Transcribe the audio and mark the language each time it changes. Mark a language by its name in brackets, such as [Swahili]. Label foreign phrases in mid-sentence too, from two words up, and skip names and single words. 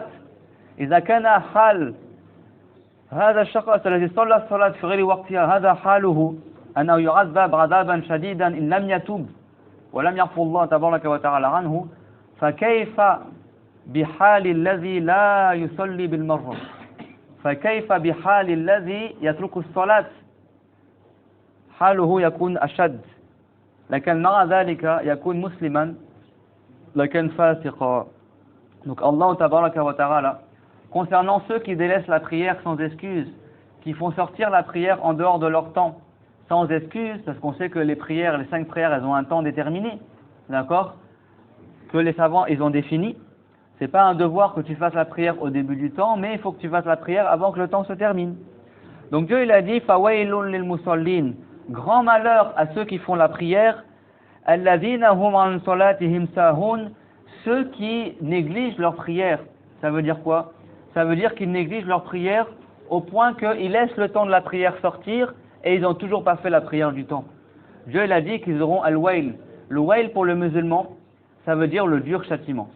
[Arabic] إذا كان حال هذا الشخص الذي صلى الصلاة في غير وقتها هذا حاله أنه يعذب عذابا شديدا إن لم يتوب ولم يعفو الله تبارك وتعالى عنه، فكيف بحال الذي لا يصلي بالمرة؟ فكيف بحال الذي يترك الصلاة؟ حاله يكون أشد، لكن مع ذلك يكون مسلما لكن فاسقا. Donc الله تبارك وتعالى, [French] concernant ceux qui délaissent la prière sans excuse, qui font sortir la prière en dehors de leur temps sans excuse, parce qu'on sait que les prières, les 5 prières, elles ont un temps déterminé, d'accord, que les savants ils ont défini. C'est pas un devoir que tu fasses la prière au début du temps, mais il faut que tu fasses la prière avant que le temps se termine. Donc Dieu il a dit [Arabic] فويل للمصلين, [French] grand malheur à ceux qui font la prière, [Arabic] الذين هم عن صلاتهم ساهون, [French] ceux qui négligent leur prière. Ça veut dire quoi? Ça veut dire qu'ils négligent leur prière au point qu'ils laissent le temps de la prière sortir et ils n'ont toujours pas fait la prière du temps. Dieu il a dit qu'ils auront al-wail. Le wail pour le musulman, ça veut dire le dur châtiment.